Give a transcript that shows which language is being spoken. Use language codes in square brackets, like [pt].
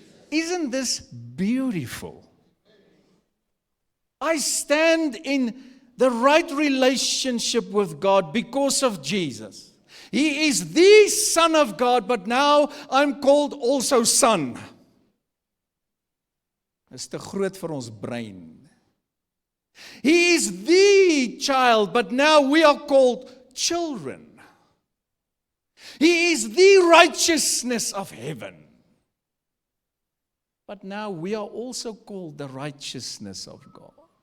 [en] Isn't this beautiful? I stand in the right relationship with God because of Jesus. He is the Son of God, but now I'm called also Son. [af] Dis te groot vir ons brein. [en] He is the child, but now we are called children. He is the righteousness of heaven. But now we are also called the righteousness of God.